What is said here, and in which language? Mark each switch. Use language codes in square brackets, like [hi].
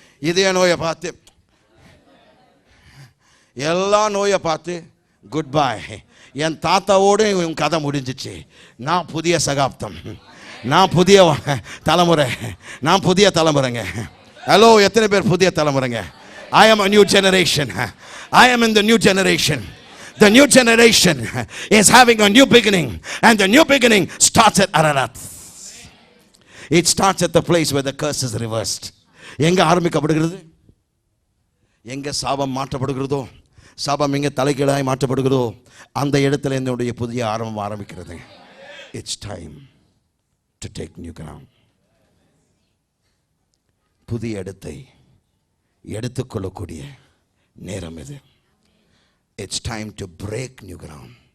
[ta] இதய நோயை பார்த்து, எல்லா நோயை பார்த்து குட் பை. என் தாத்தாவோடு உன் கதை முடிஞ்சிச்சு. நான் புதிய சகாப்தம், நான் புதிய தலைமுறை, நான் புதிய தலைமுறைங்க. ஹலோ, எத்தனை பேர் புதிய தலைமுறைங்க? [en] I am a new generation. I am in the new generation. The new generation is having a new beginning, and the new beginning starts at Ararat. It starts at the place where the curse is reversed. [ta] எங்க ஆரம்பிக்கப்படுகிறது? எங்க சாபம் மாற்றப்படுகிறதோ, சாபம் எங்க தலைகீழாய் மாற்றப்படுகிறதோ, அந்த இடத்துல என்னுடைய புதிய ஆரம்பம் ஆரம்பிக்கிறது. [en] It's time to take new ground. [ta] புதிய இடத்தை எடுத்துக்கொள்ளக்கூடிய நேரம் இது. [en] It's time to break new ground.